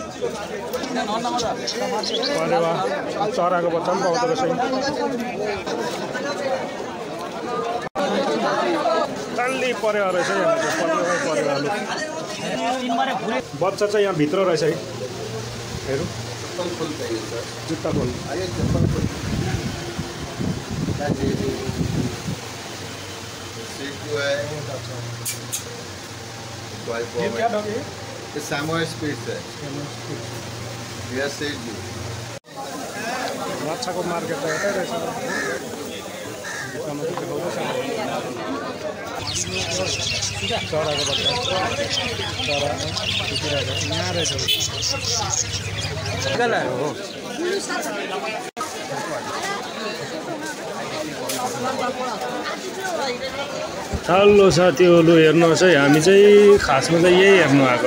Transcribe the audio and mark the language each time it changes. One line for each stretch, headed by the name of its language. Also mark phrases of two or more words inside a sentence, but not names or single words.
Nepali: परेवा चराको बच्चा पनि पाउँदो रहेछ। डल्ली परेवा रहेछ परेवाले। बच्चा चाहिँ यहाँ भित्र रहेछ है। हेरौँ जुत्ता खोल।
Hindi: ये क्या डॉग है? ये सामोयड स्पिट्स है। ये सेजू।
Nepali: माछाको मार्केट त यतै रहेछ। चराको बच्चा चरा यहाँ रहेछ। हो हेलो साथीहरू, हेर्नुहोस् है, हामी चाहिँ खासमा चाहिँ यही हेर्नु आएको।